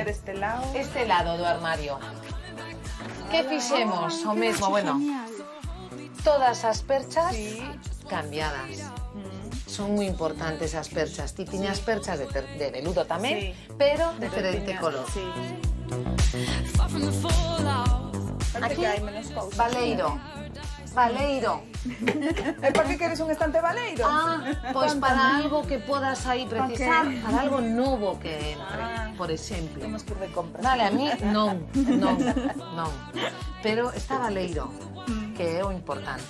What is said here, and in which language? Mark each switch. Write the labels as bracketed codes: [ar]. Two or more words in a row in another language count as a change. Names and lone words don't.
[gl] este lado. Este lado do armario. Que fixemos? O mesmo, bueno, todas as perchas cambiadas. Son moi importantes as perchas. Ti tiñas perchas de veludo tamén, pero de diferente color. Sí. [en] Far from the fallout. [gl] Parece Aquí, que hai menos cousas. Valeiro. E para que queres un estante valeiro? Pois para algo que podas aí precisar, para algo novo que entre, por exemplo. Temos que ir de compras. Vale, a mí non. Pero está valeiro, que é o importante.